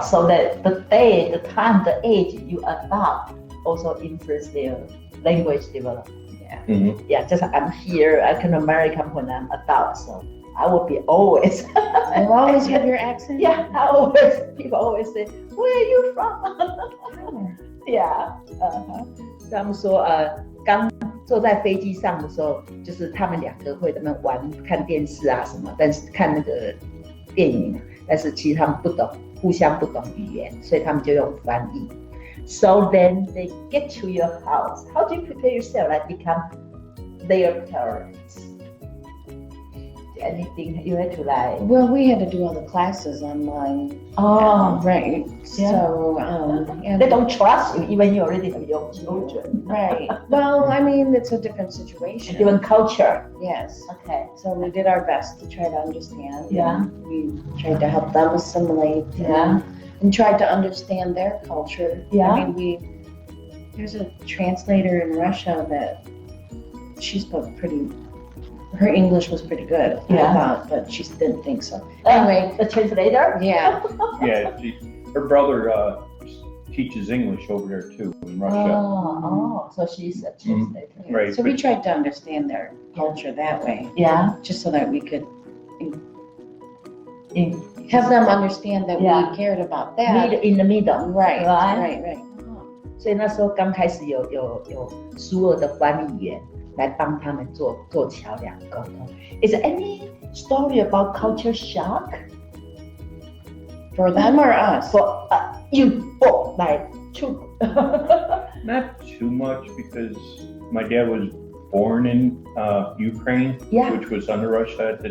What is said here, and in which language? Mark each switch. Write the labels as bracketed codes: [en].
[en] So the time, the age you adopt also influence their language development. Mhm. Yeah. Just I'm here, I can American when I'm adult, so I will be always. You always have your accent? Yeah. People always say, where are you from? [zh] Yeah，他们说刚坐在飞机上的时候，就是他们2个会在那边玩看电视啊什么，但是看那个电影，但是其实他们不懂，互相不懂语言，所以他们就用翻译。 [en] So then they get to your house. How do you prepare yourself like become their parents? Anything you had to like? Well, we had to do all the classes online. Oh, Right. Yeah. So, and they don't trust you even you already have your children. right. Well, I mean, it's a different situation. Different culture. Yes. Okay. So we did our best to try to understand. Yeah. We tried to help them assimilate. Yeah. And tried to understand their culture. Yeah. I mean, there's a translator in Russia that she spoke her English was pretty good, Yeah. I thought, but she didn't think so. Anyway, The translator? yeah. Yeah, her brother teaches English over there too in Russia. Oh, so she's a translator. Right, So we but- tried to understand their culture that way, Yeah. just so that we could In have them understand that Yeah. we cared about that. in the middle. Right, Right. right. [zh] 所以那时候刚开始有苏俄的翻译员来帮他们做桥梁沟通。 [en] Is there any story about culture shock For them or us? for you both? Like two. Not too much because my dad was born in Ukraine, Yeah. which was under Russia at the